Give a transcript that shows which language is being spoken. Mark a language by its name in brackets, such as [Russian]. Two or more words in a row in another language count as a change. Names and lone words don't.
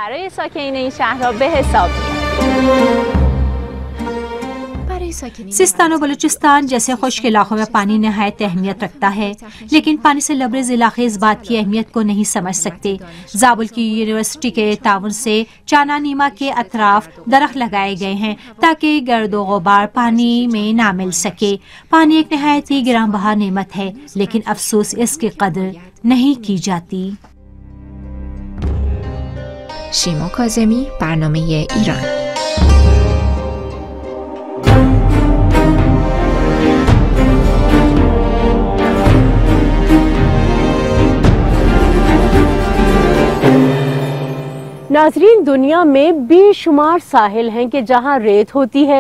[Urdu] سیستان و بلوچستان جیسے خشک علاقوں میں پانی نہایت اہمیت رکھتا ہے، لیکن پانی سے لبریز علاقے اس بات کی اہمیت کو نہیں سمجھ سکتے۔ زابل کی یونیورسٹی کے تعاون سے چانا نیما کے اطراف درخت لگائے گئے ہیں تاکہ گرد و غبار پانی میں نہ مل سکے۔ پانی ایک نہایت ہی گراں بہا نعمت ہے، لیکن افسوس اس کی قدر نہیں کی جاتی۔ [Persian] شیما کاظمی، برنامه ایران. [Urdu] ناظرین، دنیا میں بے شمار ساحل ہیں کہ جہاں ریت ہوتی ہے۔